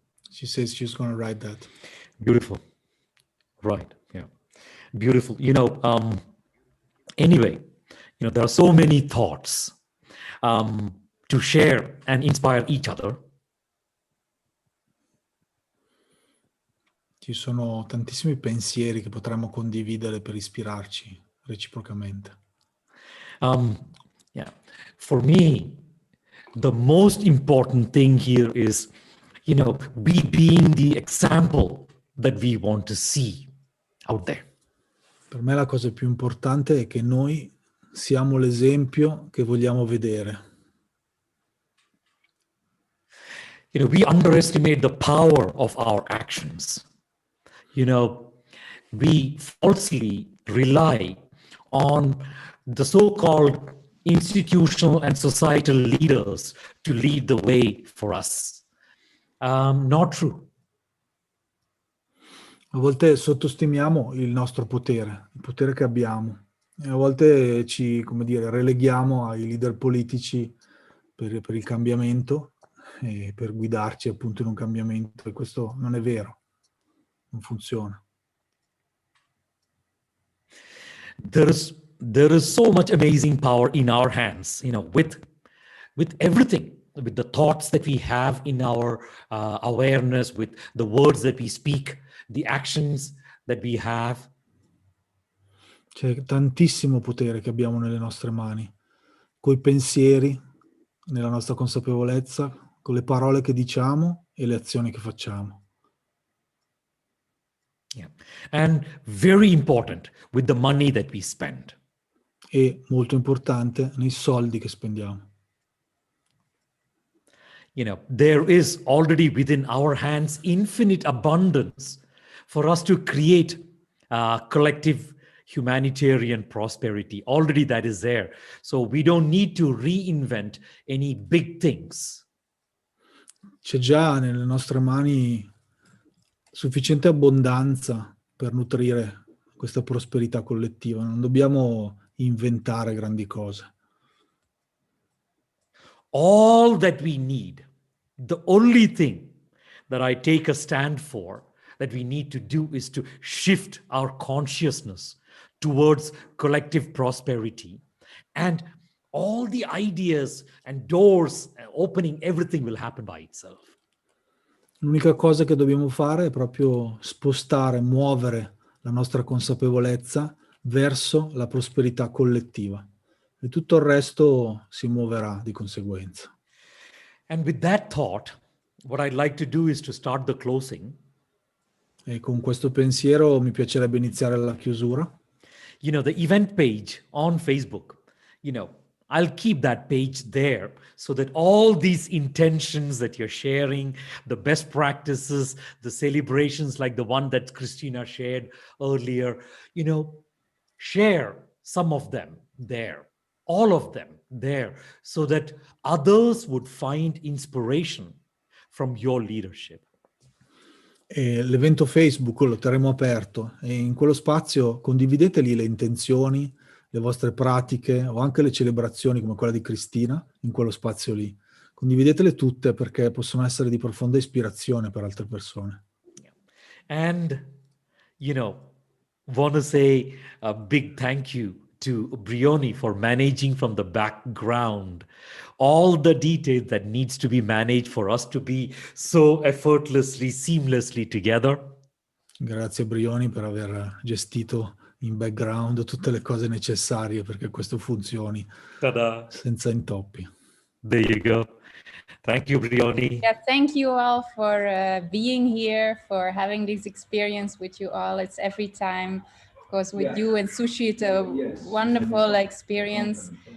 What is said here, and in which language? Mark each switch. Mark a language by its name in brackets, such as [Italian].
[English] She says she's going to write that. Beautiful. Right. Yeah. Beautiful. You know, anyway, you know, there are so many thoughts to share and inspire each other. [Italian] Ci sono tantissimi pensieri che potremmo condividere per ispirarci reciprocamente. [English] Yeah. For me, the most important thing here is, you know, we being the example that we want to see out there. [Italian] Per me la cosa più importante è che noi siamo l'esempio che vogliamo vedere. [English] You know, we underestimate the power of our actions. You know, we falsely rely on the so-called institutional and societal leaders to lead the way for us. Not true. [Italian] A volte sottostimiamo il nostro potere, il potere che abbiamo, e a volte ci, come dire, releghiamo ai leader politici per il cambiamento e per guidarci appunto in un cambiamento, e questo non è vero, non funziona. [English] There is so much amazing power in our hands, you know, with everything, with the thoughts that we have in our awareness, with the words that we speak, the actions that we have. [Italian] C'è tantissimo potere che abbiamo nelle nostre mani, coi pensieri, nella nostra consapevolezza, con le parole che diciamo e le azioni che facciamo. [English] Yeah. And very important, with the money that we spend. [Italian] E molto importante, nei soldi che spendiamo. [English] You know, there is already within our hands infinite abundance for us to create collective humanitarian prosperity. Already that is there. So we don't need to reinvent any big things. [Italian] C'è già nelle nostre mani sufficiente abbondanza per nutrire questa prosperità collettiva. Non dobbiamo inventare grandi cose. [English] All that we need, the only thing that I take a stand for, that we need to do is to shift our consciousness towards collective prosperity. And all the ideas and doors opening, everything will happen by itself. [Italian] L'unica cosa che dobbiamo fare è proprio spostare, muovere la nostra consapevolezza verso la prosperità collettiva. E tutto il resto si muoverà di conseguenza. [English] And with that thought, what I'd like to do is to start the closing. [Italian] E con questo pensiero mi piacerebbe iniziare la chiusura. [English] You know, the event page on Facebook, you know, I'll keep that page there so that all these intentions that you're sharing, the best practices, the celebrations like the one that Christina shared earlier, you know, share some of them there, all of them there, so that others would find inspiration from your leadership. [Italian] E l'evento Facebook lo terremo aperto e in quello spazio condivideteli le intenzioni, le vostre pratiche o anche le celebrazioni come quella di Cristina in quello spazio lì. Condividetele tutte perché possono essere di profonda ispirazione per altre persone. [English] And, you know, want to say a big thank you to Brioni for managing from the background all the details that needs to be managed for us to be so effortlessly, seamlessly together. [Italian] Grazie Brioni per aver gestito in background tutte le cose necessarie perché questo funzioni Ta-da. senza intoppi. [English] There you go. Thank you, Brioni. Yeah, thank you all for being here, for having this experience with you all. It's every time, of course, with you and Sushi, it's a wonderful experience.